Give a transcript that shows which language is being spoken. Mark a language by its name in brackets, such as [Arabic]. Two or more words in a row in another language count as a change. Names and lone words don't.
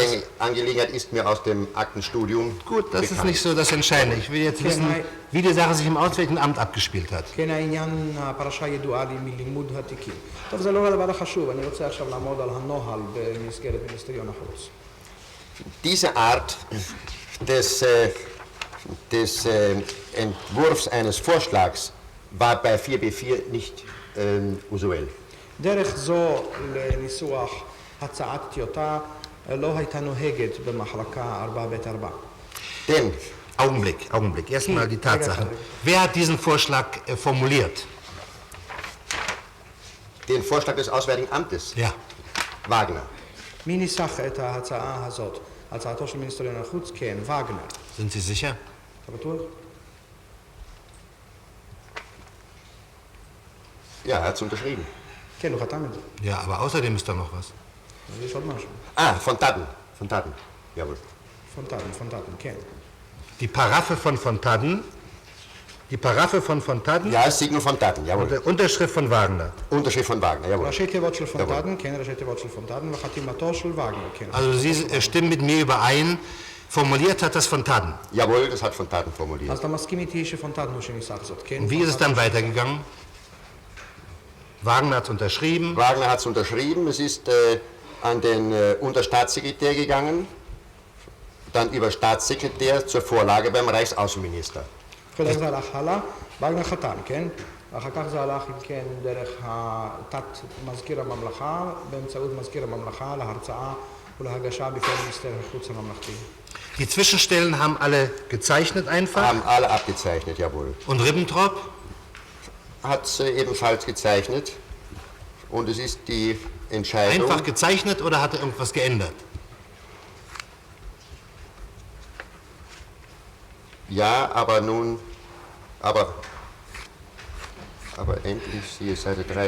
[German] Angelegenheit ist mir aus dem Aktenstudium Gut, das ist bekannt. nicht so das Entscheidende. Ich will jetzt wissen, wie die Sache sich im Auswärtigen Amt abgespielt hat. [Hebrew] כן, העניין, הפרשה ידועה לי מלימוד התיקים. טוב, זה לא הדבר החשוב, אני רוצה עכשיו לעמוד על הנוהל במסגרת מיניסטריון החוץ. [German] Diese Art des Entwurfs eines Vorschlags war bei 4b4 nicht usuell. [Hebrew] דרך זו לניסוח הצעת טיוטה לא הייתה נוהגת במחלקה 4ב4. [German] Denn Augenblick. Erstmal die Tatsachen. Wer hat diesen Vorschlag formuliert? Den Vorschlag des Auswärtigen Amtes, Ja. Wagner. [Hebrew] מי ניסח את ההצעה הזאת? הצעתו של מיניסטריון החוץ? כן, וגנר. [German] Sind Sie sicher? [Hebrew] אתה בטוח? [German] Ja, er hat es unterschrieben. [Hebrew] כן, הוא חתם את זה. [German] Ja, aber außerdem ist da noch was. [Hebrew] אז יש עוד משהו. [German] Von Tatten. Jawohl. [Hebrew] פונטטן, כן. [German] Die Paraffe von Fontadden, Ja, Signum von Tatten, und jawohl. die Unterschrift von Wagner. Unterschrift von Wagner, jawohl. [Hebrew] ראשי תיבות של פונטטן, כן, ראשי תיבות של פונטטן, וחתימתו של וגנר, כן. [German] Also Sie stimmen mit mir überein, formuliert hat das Fontadden. Jawohl, das hat von Tatten formuliert. [Hebrew] אז אתה מסכים איתי שפונטטן הוא שניסח זאת, כן? [German] Und wie ist es dann weitergegangen? Wagner hat es unterschrieben. Wagner hat es unterschrieben, es ist an den Unterstaatssekretär gegangen, dann über Staatssekretär zur Vorlage beim Reichsaußenminister. [Hebrew] אחרי זה הלך הלאה, וגנר חתם, כן? אחר כך זה הלך, אם כן, דרך תת מזכיר הממלכה, באמצעות מזכיר הממלכה, להרצאה ולהגשה בפני מיניסטר החוץ הממלכתי. [German] Die Zwischenstellen haben alle gezeichnet einfach. Haben alle abgezeichnet, jawohl. Und Ribbentrop? Hat es ebenfalls gezeichnet und es ist die Entscheidung. Einfach gezeichnet oder hat er irgendwas geändert? Ja, aber endlich, siehe Seite 3.